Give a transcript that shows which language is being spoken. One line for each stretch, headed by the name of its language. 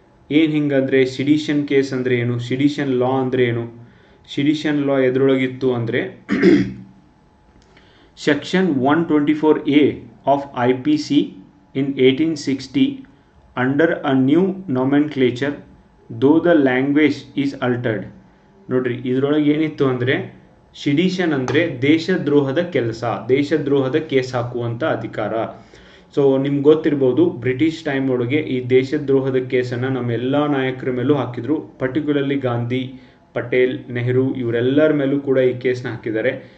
Kannada: ಏನು ಹಿಂಗಂದರೆ ಸಿಡಿಷನ್ ಕೇಸ್ ಅಂದರೆ ಏನು, ಸಿಡಿಷನ್ ಲಾ ಅಂದರೆ ಏನು? ಸಿಡಿಷನ್ ಲಾ ಎದ್ರೊಳಗಿತ್ತು ಅಂದರೆ
English: Section 124A of IPC in 1860 under a new nomenclature, though the language is altered.
Kannada: ನೋಡ್ರಿ, ಇದರೊಳಗೆ ಏನಿತ್ತು ಅಂದರೆ ಸಿಡಿಷನ್ ಅಂದರೆ ದೇಶದ್ರೋಹದ ಕೆಲಸ, ದೇಶದ್ರೋಹದ ಕೇಸ್ ಹಾಕುವಂಥ ಅಧಿಕಾರ. ಸೊ ನಿಮ್ಗೆ ಗೊತ್ತಿರ್ಬೋದು, ಬ್ರಿಟಿಷ್ ಟೈಮ್ ಒಳಗೆ ಈ ದೇಶದ್ರೋಹದ ಕೇಸನ್ನು ನಮ್ಮೆಲ್ಲ ನಾಯಕರ ಮೇಲೂ ಹಾಕಿದ್ರು. ಪರ್ಟಿಕ್ಯುಲರ್ಲಿ ಗಾಂಧಿ, ಪಟೇಲ್, ನೆಹರು ಇವರೆಲ್ಲರ ಮೇಲೂ ಕೂಡ ಈ ಕೇಸ್ನ ಹಾಕಿದ್ದಾರೆ.